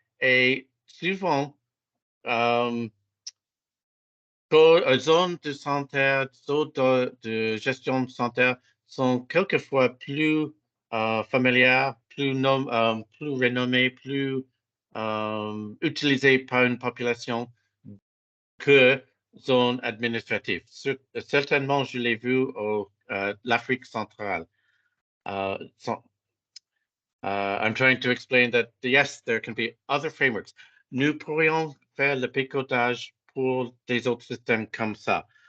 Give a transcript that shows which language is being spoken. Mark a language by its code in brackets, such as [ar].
[fr] Et souvent, zones de santé, zones de gestion sanitaire sont quelquefois plus familières, plus renommées, plus utilisées par une population que zone administrative. Certainement, je l'ai vu au l'Afrique centrale. [en] I'm trying to explain that, yes, there can be other frameworks. [fr] Nous pourrions faire le picotage pour des autres systèmes comme ça.